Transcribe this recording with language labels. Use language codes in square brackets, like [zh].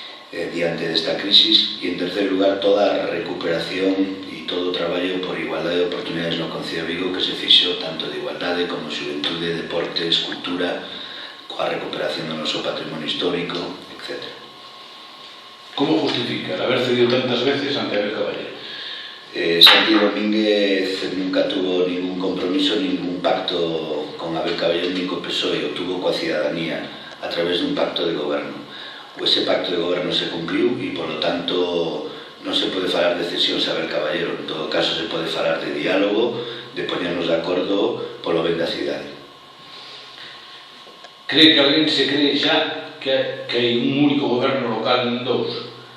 [gl] diante desta crisis, e en terceiro lugar toda a recuperación e todo o traballo por igualdade de oportunidades no Concello de Vigo que se fixo tanto de igualdade como xuventude, deportes, cultura, coa recuperación do noso patrimonio histórico, etc. [es] Como justifica haber cedido tantas veces ante Abel Caballero? Santi Domínguez nunca tuvo ningún compromiso, ningún pacto con Abel Caballero ni co PSOE, o tuvo [gl] coa cidadanía a través dun pacto de goberno. Ese pacto de goberno se cumpliu e, polo tanto, non se pode falar de cesións a Abel Caballero. En todo caso, se pode falar de diálogo, de poñernos de acordo polo ben da cidade. Cree que alguén se cree xa que hai un único goberno local en dous?